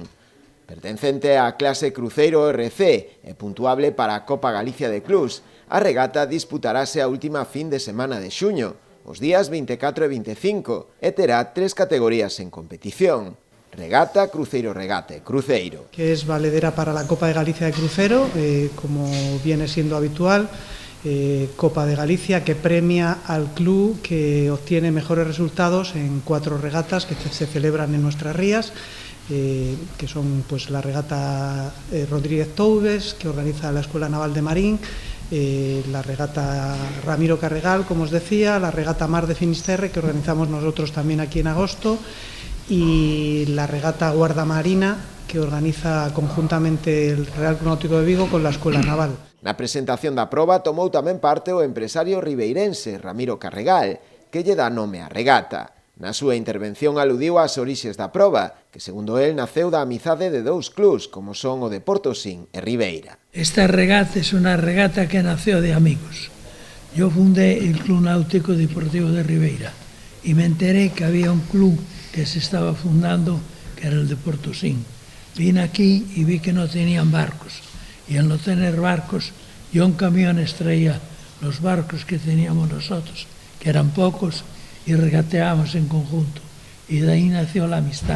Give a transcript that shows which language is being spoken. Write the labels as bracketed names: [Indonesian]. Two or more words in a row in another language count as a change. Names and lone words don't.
[Galician] Pertencente á clase Cruceiro RC e puntuable para a Copa Galicia de Clubs, a regata disputarase a última fin de semana de xuño, os días 24 e 25, e terá 3 categorías en competición: regata, cruceiro regate, cruceiro. [Spanish] Que es valedera para la Copa de Galicia de Crucero, como viene siendo habitual, Copa de Galicia que premia al club que obtiene mejores resultados en 4 regatas que se celebran en nuestras rías, que son pues la regata Rodríguez Toubes, que organiza la Escuela Naval de Marín, la regata Ramiro Carregal, como os decía, la regata Mar de Finisterre, que organizamos nosotros también aquí en agosto, y la regata Guarda Marina, que organiza conjuntamente el Real Club Náutico de Vigo con la Escuela Naval. [Galician] Na presentación da proba tomou tamén parte o empresario ribeirense Ramiro Carregal, que lle dá nome á regata. Na súa intervención aludiu ás orixes da proba, que segundo el naceu da amizade de 2 clubs, como son o de Portosín e Ribeira. [Spanish] Esta regata es una regata que nació de amigos. Yo fundé el Club Náutico Deportivo de Ribeira y me enteré que había un club que se estaba fundando, que era el de Portosín. Vine aquí y vi que no tenían barcos, y al no tener barcos, yo en camiones traía los barcos que teníamos nosotros, que eran pocos, y regateábamos en conjunto, y de ahí nació la amistad.